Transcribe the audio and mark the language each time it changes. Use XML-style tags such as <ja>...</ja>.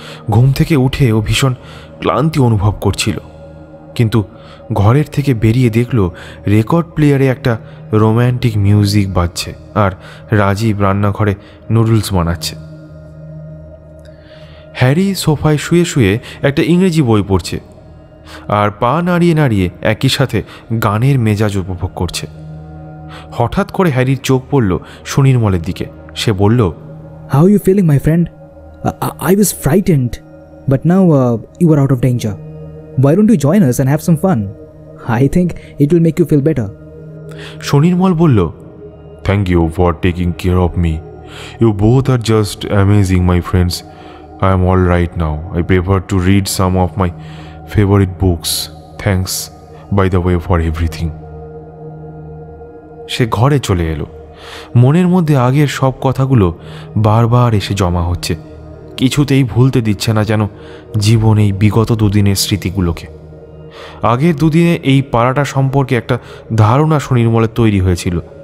<bn>ঘুম থেকে উঠে ও ভীষণ ক্লান্তি অনুভব করছিল, কিন্তু ঘরের থেকে বেরিয়ে দেখল রেকর্ড প্লেয়ারে একটা রোম্যান্টিক মিউজিক বাজছে আর রাজীব রান্নাঘরে নুডলস বানাচ্ছে। হ্যারি সোফায় শুয়ে শুয়ে একটা ইংরেজি বই পড়ছে আর পা নাড়িয়ে নাড়িয়ে একই সাথে গানের মেজাজ উপভোগ করছে। হঠাৎ করে হ্যারির চোখ পড়ল সুনির্মলের দিকে। সে বলল,</bn> <en>How are you feeling, my friend? I was frightened, but now you are out of danger. Why don't you join us and have some fun? I think it will make you feel better.</en> <bn>Sunirmal বলল,</bn> <en>Thank you for taking care of me. You both are just amazing, my friends. I am all right now. I prefer to read some of my favorite books. Thanks, by the way, for everything.</en> <bn>সে ঘরে চলে এলো। মনের মধ্যে আগের সব কথাগুলো বারবার এসে জমা হচ্ছে। কিছুতেই ভুলতে দিচ্ছে না যেন জীবন এই বিগত দুদিনের স্মৃতিগুলোকে। আগের দুদিনে এই পাড়াটা সম্পর্কে একটা ধারণা সুনির্মলের তৈরি হয়েছিল।</bn>